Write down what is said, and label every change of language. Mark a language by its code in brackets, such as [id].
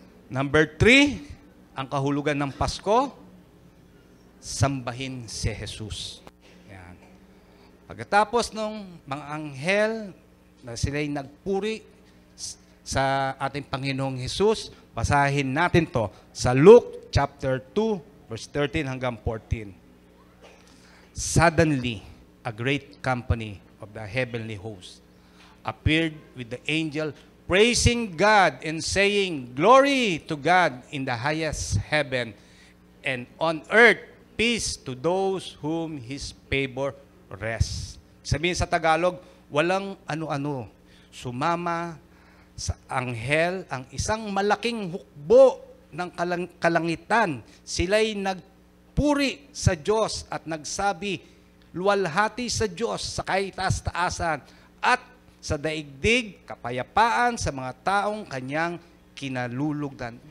[tl] Number 3, ang kahulugan ng Pasko, sambahin si Jesus. Yan. Pagkatapos ng mga anghel na sila'y nagpuri sa ating Panginoong Hesus, basahin natin to sa Luke chapter 2, verse 13 hanggang 14. [en] Suddenly, a great company of the heavenly host appeared with the angel praising God and saying, "Glory to God in the highest heaven, and on earth peace to those whom His favor rests." [tl] Sabihin sa Tagalog, walang ano-ano. Sumama sa anghel ang isang malaking hukbo ng kalangitan. Sila'y nagpuri sa Diyos at nagsabi, luwalhati sa Diyos sa kaitaas-taasan at sa daigdig, kapayapaan sa mga taong kanyang kinalulugdan.